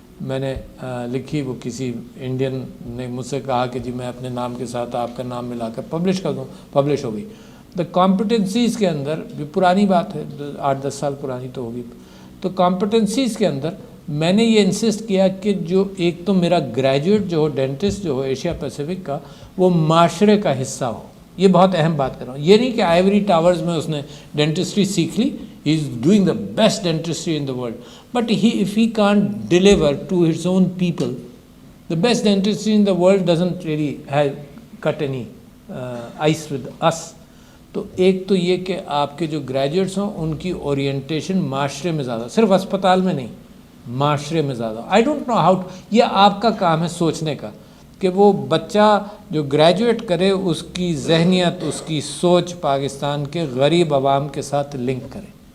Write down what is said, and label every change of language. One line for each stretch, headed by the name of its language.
Urdu: میں نے لکھی، وہ کسی انڈین نے مجھ سے کہا کہ جی میں اپنے نام کے ساتھ آپ کا نام ملا کر پبلش کر دوں، پبلش ہو گئی. دا کمپٹنسیز کے اندر بھی پرانی بات ہے، 8-10 سال پرانی تو ہوگی. تو کمپٹنسیز کے اندر میں نے یہ انسسٹ کیا کہ جو ایک تو میرا گریجویٹ جو ہو، ڈینٹسٹ جو ہو ایشیا پیسیفک کا، وہ معاشرے کا حصہ ہو. یہ بہت اہم بات کر رہا ہوں. یہ نہیں کہ آئیوری ٹاورز میں اس نے ڈینٹسٹری سیکھ لی،
English: He is doing the best dentistry in the world, but if he can't deliver to his own people, the best dentistry in the world doesn't really have cut any ice with us.
Urdu: تو ایک تو یہ کہ آپ کے جو graduates ہوں ان کی اورینٹیشن معاشرے میں زیادہ، صرف اسپتال میں نہیں، معاشرے میں زیادہ.
English: I don't know how,
Urdu: یہ آپ کا کام ہے سوچنے کا کہ وہ بچہ جو گریجویٹ کرے اس کی ذہنیت، اس کی سوچ پاکستان کے غریب عوام کے ساتھ لنک کرے.